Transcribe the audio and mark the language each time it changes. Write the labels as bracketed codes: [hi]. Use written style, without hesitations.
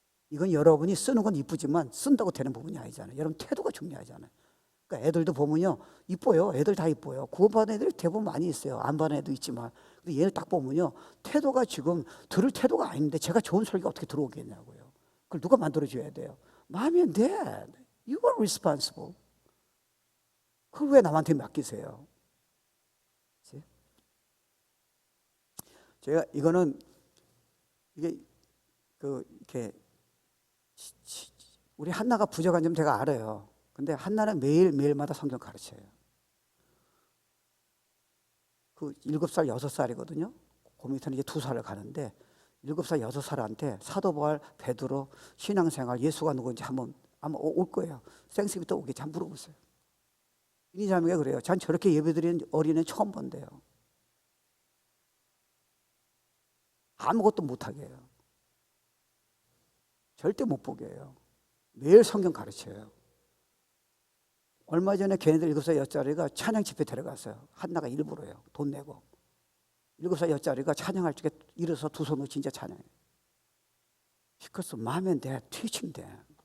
[ko] 이건 여러분이 쓰는 건 이쁘지만 쓴다고 되는 부분이 아니잖아요. 여러분 태도가 중요하잖아요. 그러니까 애들도 보면요 이뻐요. 애들 다 이뻐요. 구원받은 애들이 대부분 많이 있어요. 안 받은 애도 있지만. 근데 얘를 딱 보면요 태도가 지금 들을 태도가 아닌데 제가 좋은 설교가 어떻게 들어오겠냐고요. 그걸 누가 만들어줘야 돼요? [en] Mom and Dad, you are responsible. [ko] 그걸 왜 남한테 맡기세요? 제가 이거는 이게 이렇게 우리 한나가 부족한 점 제가 알아요. 근데 한나는 매일마다 성경 가르쳐요. 그 7살, 6살이거든요. 그 밑에는 이제 2살을 가는데 7살, 6살한테 사도 바울, 베드로, 신앙생활, 예수가 누구인지 한번 아마 올 거예요. 생수부터 오겠지. 한번 물어보세요. 이니자매가 그래요. 전 저렇게 예배드리는 어린애 처음 본대요. 아무것도 못하게 해요. 절대 못 보게 해요. 매일 성경 가르쳐요. 얼마 전에 걔네들 7살 여짜리가 찬양 집회 데려갔어요. 한나가 일부러요. 돈 내고. 7살 여짜리가 찬양할 적에 일어서 두 손으로 진짜 찬양해요. [en] Because mom and dad teaching them.